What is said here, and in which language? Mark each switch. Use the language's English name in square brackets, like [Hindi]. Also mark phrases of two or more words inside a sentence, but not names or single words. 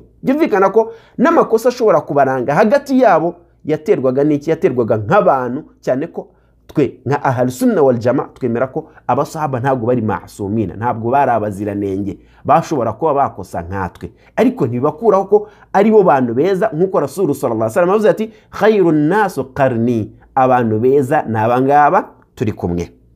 [Kinyarwanda] Byumvikana ko n'amakosa ashobora kubaranga hagati yabo yaterwaga n'iki? Yaterwaga nk'abantu, cyane ko twe nka [Arabic] أهل السنة والجماعة [Kinyarwanda] twemera ko abasahaba ntabwo bari maasumina, ntabwo bari abaziranenge, bashobora kuba bakosa nkatwe, ariko ntibakuraho ko ari bo bantu beza nkuko [Arabic] رسول صلى الله عليه وسلم [Kinyarwanda] avuze ati [Arabic] خير الناس قرني, [Kinyarwanda] abantu beza nabangaba turi kumwe.